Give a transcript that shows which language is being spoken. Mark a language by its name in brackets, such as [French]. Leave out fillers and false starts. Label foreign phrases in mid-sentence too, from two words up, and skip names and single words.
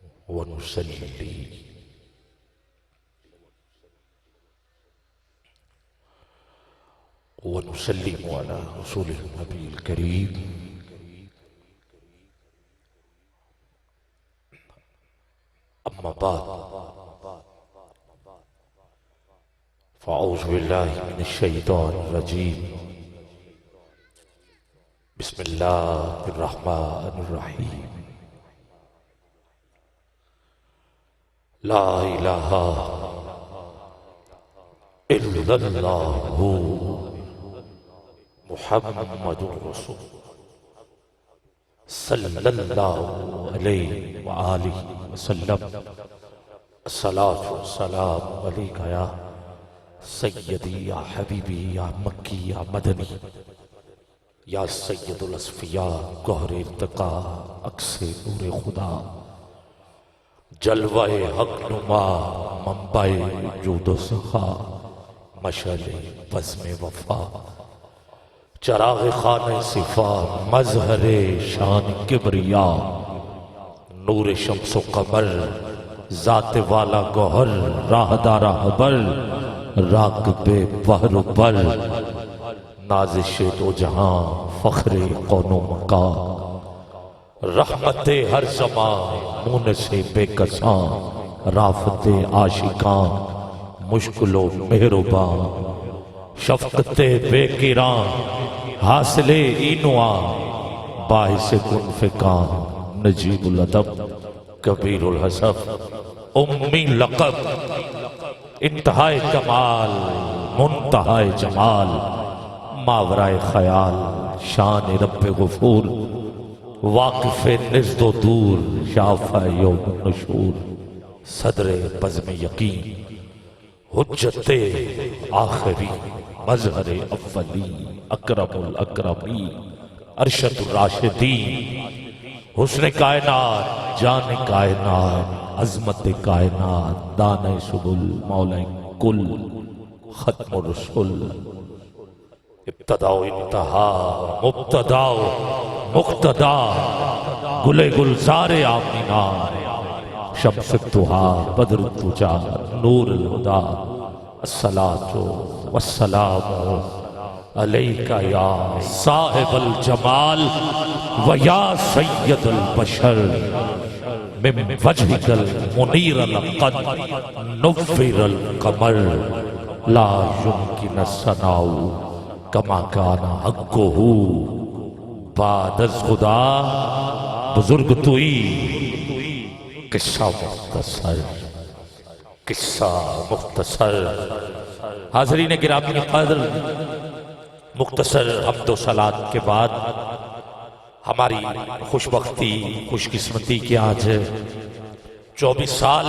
[Arabic] ونصلي ونسلم على رسول النبي الكريم أما بعد فأعوذ بالله من الشيطان الرجيم بسم الله الرحمن الرحيم لا إله إلا الله محمد رسول صلی اللہ علیہ وآلہ وسلم الصلاة والسلام علیکہ یا سیدی یا حبیبی یا مکی یا مدنی یا سید الاسفیاء [Urdu] گہر ارتقا عکس نور خدا جلوہ حق نما منبع جود و سخا مشعل بزم وفا چراغ خانہ صفا مظہر شان کبریا نور شمس و قمر ذات والا گوہر راہدار حبر راکب بحر و بر نازش دو جہاں فخر قون و مکان رحمت ہر زمان مونس بے کساں رافت عاشقاں مشکل و مہربان شفقت بے کران حاصل اینوان باعث کن فکان [Arabic] نجیب الادب کبیر الحسب [Urdu] امی لقب انتہائی کمال منتہائی جمال ماورائے خیال شان رب غفور واقف نزد و دور [Arabic] شافع یوم النشور [Urdu] صدر بزم یقین حجت آخری مظہر اولی [Arabic] اکرم الاکرمی ارشد الراشدین [Urdu] حسن کائنات جان کائنات عظمت کائنات دانِ سبل [Arabic] مولا کل ختم الرسول [Urdu] ابتدا و انتہا مبتدا و مقتدا گل گلزار آمینہ [Arabic] شمس الضحیٰ بدر الدجیٰ نور الہدیٰ الصلاة والسلام علیکہ یا صاحب الجمال و یا سید البشر من وجہک المنیر لقد نور القمر لا یمکن الثناء کما کان حقہ [Persian] بعد از خدا بزرگ توئی قصہ مختصر [Urdu] حاضرین گرامی قدر مختصر حمد و صلات کے بعد ہماری خوشبختی خوش قسمتی کے آج 24 سال